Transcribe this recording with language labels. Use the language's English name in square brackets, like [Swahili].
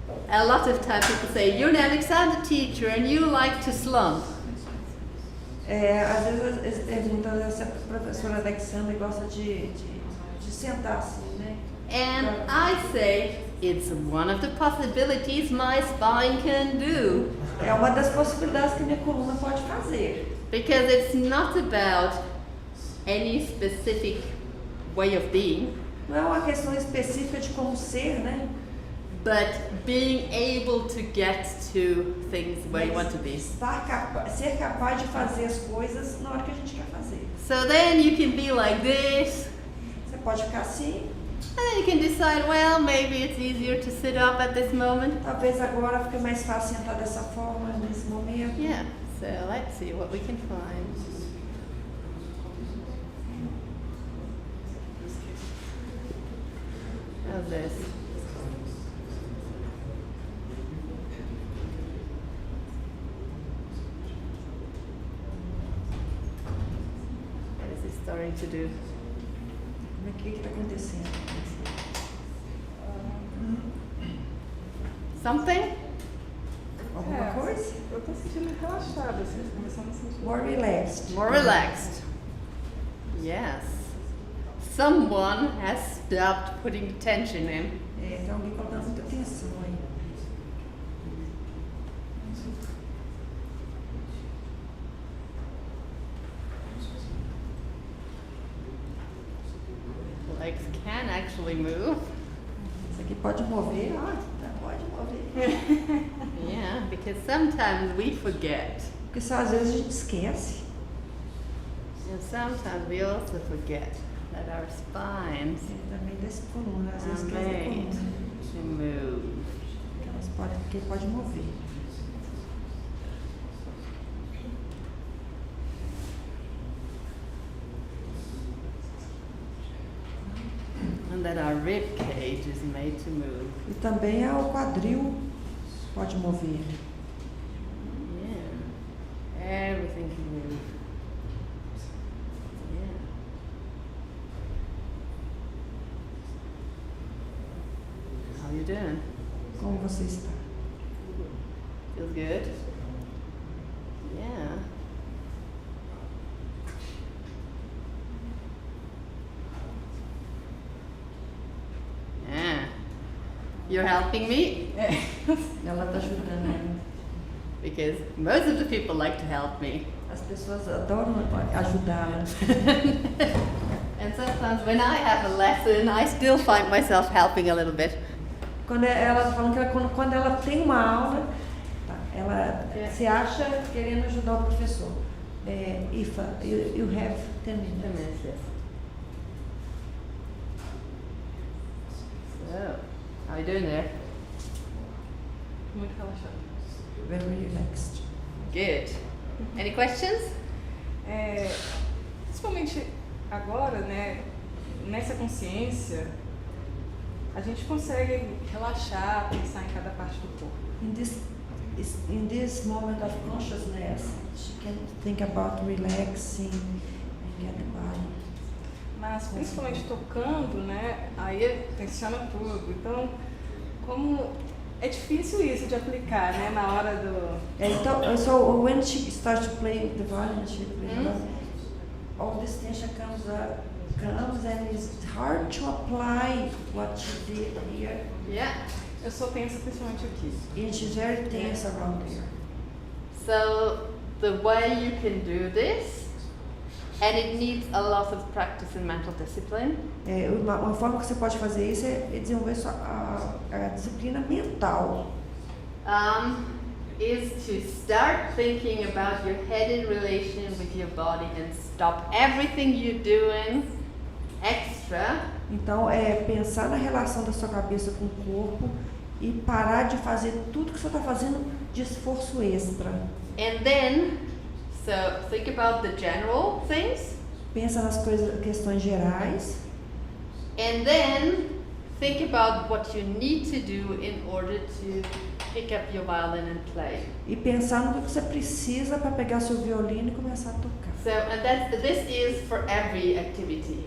[English] A lot of times people say, you're an Alexander teacher and you like to slump. [Portuguese] Às vezes eles perguntam se a professora Alexandra gosta de sentar assim, né? [English] And I say, it's one of the possibilities my spine can do. [Portuguese] É uma das possibilidades que minha coluna pode fazer. [English] Because it's not about any specific way of being, [Portuguese] Não é uma questão específica de como ser, né? [English] but being able to get to things where you want to be. [Portuguese] Ser capaz de fazer as coisas na hora que a gente quer fazer. [English] So then you can be like this, [Portuguese] Você pode ficar assim, [English] and then you can decide, well, maybe it's easier to sit up at this moment. [Portuguese] talvez agora fique mais fácil sentar dessa forma nesse momento. [English] Yeah, so let's see what we can find. How's this? What is it starting to do? [Portuguese] O que está acontecendo? [English] Something? [Portuguese] Alguma coisa? Eu tô sentindo relaxada, assim, começando a sentir. [English] More relaxed. More relaxed. Yes. Someone has stopped putting tension in. [Portuguese] Tem alguém colocando muita atenção aí. [English] Legs can actually move. [Portuguese] Isso aqui pode mover, pode mover. [English] Yeah, because sometimes we forget. [Portuguese] Porque só às vezes a gente esquece. [English] And sometimes we also forget that our spines [Portuguese] Também desse coluna, às vezes [English] are [Portuguese] esquece da [English] made [Portuguese] coluna. [English] to move. [Portuguese] Porque pode mover. [English] And that our rib cage is made to move. [Portuguese] E também o quadril pode mover. [English] Yeah. Everything can move. Yeah. How you doing? [Portuguese] Como você está? [English] Feels good? Yeah. Yeah. You're helping me [Portuguese] Ela está ajudando, né? [English] because most of the people like to help me. [Portuguese] As pessoas adoram ajudá-la. [English] And sometimes when I have a lesson, I still find myself helping a little bit. [Portuguese] Quando ela está falando que quando ela tem uma aula, tá, ela se acha querendo ajudar o professor. [English] Ifa, you have 10 minutes. Yes. So, how are you doing there? [Portuguese] Muito relaxado. [English] Very relaxed. Good. Any questions? [Portuguese] Principalmente agora, né, nessa consciência, a gente consegue relaxar, pensar em cada parte do corpo. [English] In this moment of consciousness, she can think about relaxing and get the body. [Portuguese] Mas principalmente tocando, né, aí tensiona tudo. Então, como é difícil isso de aplicar, né, na hora do... [English] Então, so when she starts to play the violin, she plays the violin, all this tension comes and it's hard to apply what she did here. Yeah. [Portuguese] Eu sou tensa principalmente aqui. [English] And she's very tense around here. So the way you can do this, and it needs a lot of practice and mental discipline. [Portuguese] Uma forma que você pode fazer isso é desenvolver a disciplina mental. [English] Is to start thinking about your head in relation with your body and stop everything you're doing extra. [Portuguese] Então, pensar na relação da sua cabeça com o corpo e parar de fazer tudo que você está fazendo de esforço extra. [English] And then, so think about the general things. [Portuguese] Pensa nas questões gerais. [English] And then think about what you need to do in order to pick up your violin and play. [Portuguese] E pensar no que você precisa para pegar seu violino e começar a tocar. [English] So, and this is for every activity.